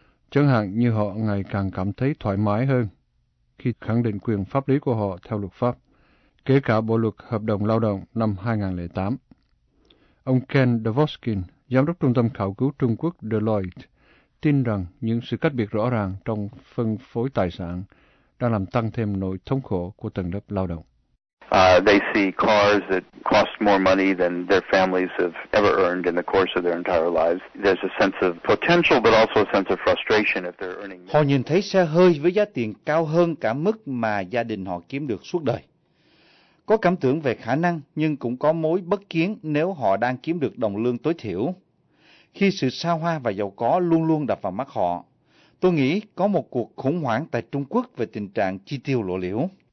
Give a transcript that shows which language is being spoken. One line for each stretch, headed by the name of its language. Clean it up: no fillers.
Vietnamese: Chẳng hạn như họ ngày càng cảm thấy thoải mái hơn khi khẳng định quyền pháp lý của họ theo luật pháp, kể cả bộ luật hợp đồng lao động năm 2008. Ông Ken Davoskin, giám đốc trung tâm khảo cứu Trung Quốc Deloitte, tin rằng những sự cách biệt rõ ràng trong phân phối tài sản đang làm tăng thêm nỗi thống khổ của tầng lớp lao động.
English: They see cars that cost more money than their families have ever earned in the course of their entire lives. There's a sense of potential, but also a sense of frustration if they're earning.
Vietnamese: Họ nhìn thấy xe hơi với giá tiền cao hơn cả mức mà gia đình họ kiếm được suốt đời. Có cảm tưởng về khả năng, nhưng cũng có mối bất kiến nếu họ đang kiếm được đồng lương tối thiểu. khi sự xa hoa và giàu có luôn luôn đập vào mắt họ. Tôi nghĩ có một cuộc khủng hoảng tại Trung Quốc về tình trạng chi tiêu lộ liễu.